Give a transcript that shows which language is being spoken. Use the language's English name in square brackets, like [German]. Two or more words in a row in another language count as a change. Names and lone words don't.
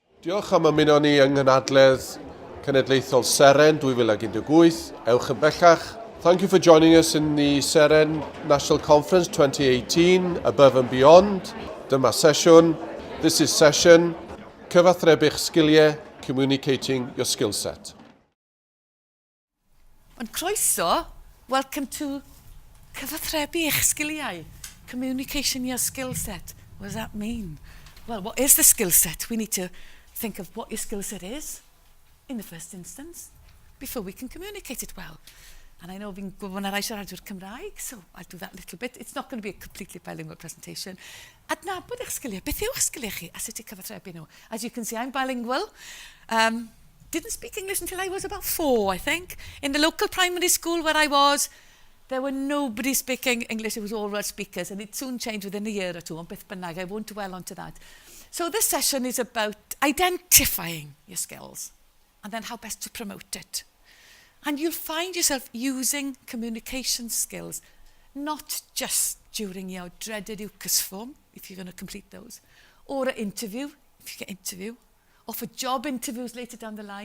[Welsh] Diolch am ymuno ni yng Nghanadledd Cenedlaethol Seren 2018. Ewch yn bellach. [English] Thank you for joining us in the Seren National Conference 2018, Above and Beyond. [Welsh] Dyma sesiwn. [English] This is session Cyfathrebu'ch Sgiliau, Communicating Your Skillset. And croeso, welcome to Cyfathrebu'ch Sgiliau, Communication Your Skillset. What does that mean? Well, what is the skill set? We need to think of what your skill set is in the first instance before we can communicate it well. And I know [Welsh] fi'n gwybod na rai siaradwyr Cymraeg, [English] so I'll do that a little bit. It's not going to be a completely bilingual presentation. [Welsh] Adnabod eich sgiliau. Beth yw'ch sgiliau chi? A sut i cyfathrebu nhw? [English] As you can see, I'm bilingual. Didn't speak English until I was about 4, I think. In the local primary school where I was, there were nobody speaking English. It was all Welsh speakers, and it soon changed within a year or two. [Welsh] On beth bynnag, [English] I won't dwell onto that. So this session is about identifying your skills and then how best to promote it. And you'll find yourself using communication skills, not just during your dreaded UCAS form, if you're going to complete those, or an interview, if you get interview, or for job interviews later down the line.